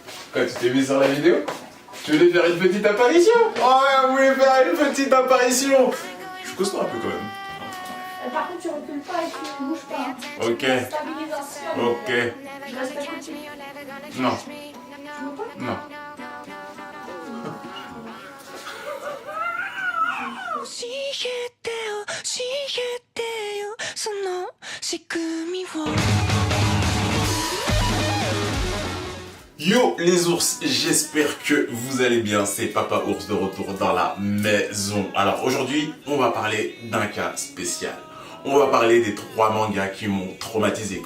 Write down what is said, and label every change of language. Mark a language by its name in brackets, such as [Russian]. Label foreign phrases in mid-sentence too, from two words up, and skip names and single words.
[French] Quand tu t'es mis sur la vidéo, tu voulais faire une petite apparition? Oh, elle voulait faire une petite apparition. Je suis costaud un peu quand même. Par contre, tu recules pas et tu ne bouges pas. Hein. Ok. Stabilisation. Ok. Je reste à côté. Non. Tu veux pas? Non. [Japanese] 教えてよその仕組みを [French] Yo les ours, j'espère que vous allez bien, c'est Papa Ours de retour dans la maison. Alors aujourd'hui, on va parler d'un cas spécial. On va parler des 3 mangas qui m'ont traumatisé.